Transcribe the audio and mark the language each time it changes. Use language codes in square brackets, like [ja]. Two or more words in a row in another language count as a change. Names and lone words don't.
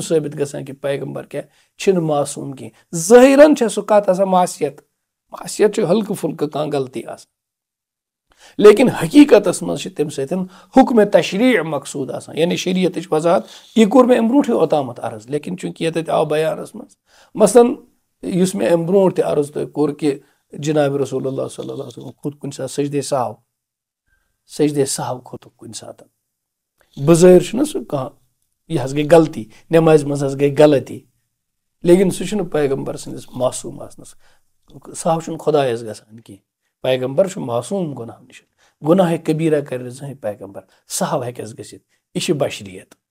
[ks] ثٲبت گژھان کہِ پیغمبر کیاہ چھِنہٕ معصوٗم کینٛہہ ظٲہرن چھےٚ سُہ کتھ آسان معصیت چھِ ہلکہٕ پھُلکہٕ کانٛہہ غلطی آسان لیکن حقیٖقتس منٛز چھِ تمہِ سۭتۍ حُکمِ تشریع مقصوٗد آسان یعنی شریعتٕچ وضاحت یہِ کوٚر مےٚ امہِ برونٛٹھٕے اوٚتامتھ عرض لیکن چوٗنٛکہِ ییٚتٮ۪تھ آو بیانس منٛز مثلاً یُس مےٚ امہِ برونٛٹھ تہِ عرض تۄہہِ کوٚر کہِ جنابِ رسول اللہ [ar] صلی اللہ علیہ وسلم [ks] کھوٚت کُنہِ ساتہٕ سجدے سہو کھوٚتُکھ کُنہِ ساتہٕ بظٲہر چھُنہ سُہ کانٛہہ یہِ حظ گٔے غلطی نٮ۪مازِ منٛز حظ گٔے غلطی لیکن سُہ چھُنہٕ پیغمبر سٕنٛدِس معصوٗم آسنس سہو چھُنہٕ خۄدایس گژھان کینٛہہ پیغمبر چھُ معصوٗم گۄناہو نِش گۄناہِ کبیٖرہ کرِ نہٕ زٕہٕنۍ پیغمبر سہو ہٮ۪کٮ۪س گٔژھِتھ یہِ چھِ بشریت